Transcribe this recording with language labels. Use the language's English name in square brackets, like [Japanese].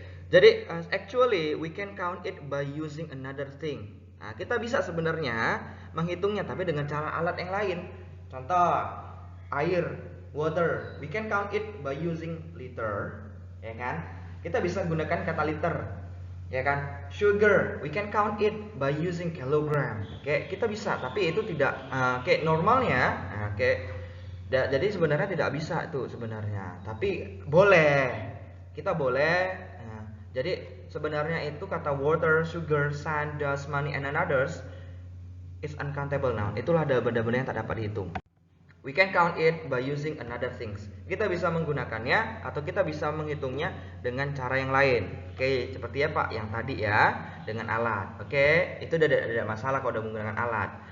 [Indonesian] Jadi [English] actually we can count it by using another thing. [Indonesian] Nah, kita bisa sebenarnya menghitungnya tapi dengan cara alat yang lain. Contoh, air, water. [English] We can count it by using liter, [Indonesian] ya kan? Kita bisa gunakan kata liter, ya kan? [English] Sugar, we can count it by using kilogram. [Indonesian] Oke, kita bisa, tapi itu tidak kayak normalnya. Oke. Jadi sebenarnya tidak bisa itu sebenarnya, tapi boleh, kita boleh. Nah, jadi sebenarnya itu kata [English] water, sugar, sand, dust, money, and others is uncountable noun. [Indonesian] Itulah ada benda-benda yang tak dapat dihitung. [English] We can count it by using another things. [Indonesian] Kita bisa menggunakannya atau kita bisa menghitungnya dengan cara yang lain. Oke, seperti apa? Yang tadi ya, dengan alat. Oke, itu tidak masalah kalau udah menggunakan alat.